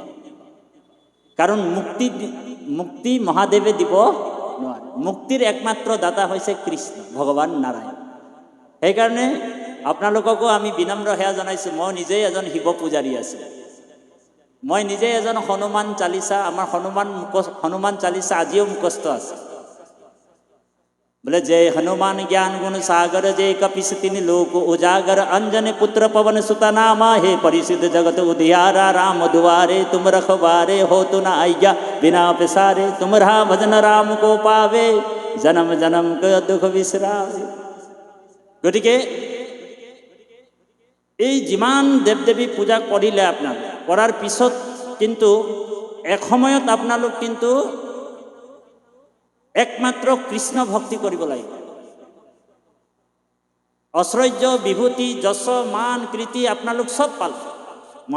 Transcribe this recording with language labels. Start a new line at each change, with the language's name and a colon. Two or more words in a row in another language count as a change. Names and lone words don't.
Assamese: কাৰণ মুক্তি মহাদেৱে দিব নোৱাৰে। মুক্তিৰ একমাত্ৰ দাতা হৈছে কৃষ্ণ ভগৱান নাৰায়ণ। সেইকাৰণে আপোনালোককো আমি বিনম্ৰ সেৱা জনাইছোঁ। মই নিজেই এজন শিৱ পূজাৰী আছোঁ। মই নিজেই এজন হনুমান চালিচা, আমাৰ হনুমান চালিচা আজিও মুখস্থ আছে।
Awadhi: बोले जय हनुमान ज्ञान गुण सागर, जय कपिस तिनि लोक उजागर, अंजनी पुत्र पवन सुत नामा, हे परिसिद्ध जगत उधियारा, राम दुआरे तुम रखवारे, हो तु न आज्ञा बिना पिसारे, तुमरा भजन राम को पावे, जन्म जन्म के दुख बिसरावे।
Assamese: गतिके এই যিমান দেৱ দেৱী পূজা কৰিলে আপোনালোক কৰাৰ পিছত কিন্তু এসময়ত আপোনালোক কিন্তু একমাত্ৰ কৃষ্ণ ভক্তি কৰিব লাগিব। ঐশ্বৰ্য, বিভূতি, যশ, মান, কীৰ্তি আপোনালোক চব পালে।